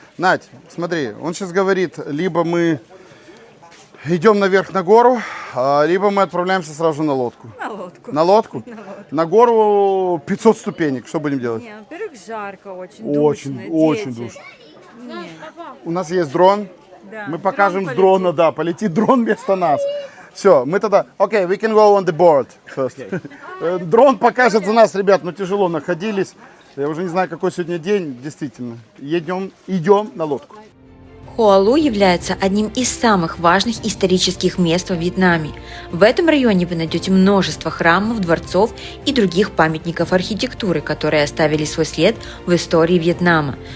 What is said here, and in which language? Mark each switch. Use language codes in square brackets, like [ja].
[ru] Надь, смотри, он сейчас говорит, либо мы идем наверх на гору, либо мы отправляемся сразу на лодку. На лодку. На лодку? На гору 500 ступенек. Что будем делать? Не, во-первых, жарко, очень Очень, душно. очень дети. душно. Не, У нас есть дрон. да. Мы покажем Дрон с дрона, да, полетит дрон вместо нас. Все, мы тогда, окей, [en] we can go on the board first. [ru] Дрон покажет за нас, ребят, но тяжело находились. Я уже не знаю, какой сегодня день, действительно. Идем на лодку. Хуалу является одним из самых важных исторических мест во Вьетнаме. В этом районе вы найдете множество храмов, дворцов и других памятников архитектуры, которые оставили свой след в истории Вьетнама.